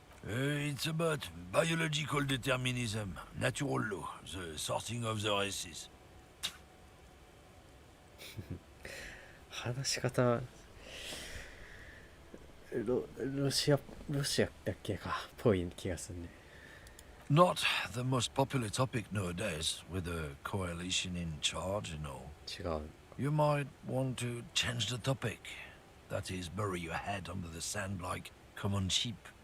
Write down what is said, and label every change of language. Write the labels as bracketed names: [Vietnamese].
[English] It's about biological determinism, natural law, the sorting of the races. [Japanese] 話し方ロシアだっけかぽい気がするね。 [English] Not the most popular topic nowadays, with the coalition in charge and all. [Japanese] 違う。 [English] You might want to change the topic. That is, bury your head under the sand like common sheep.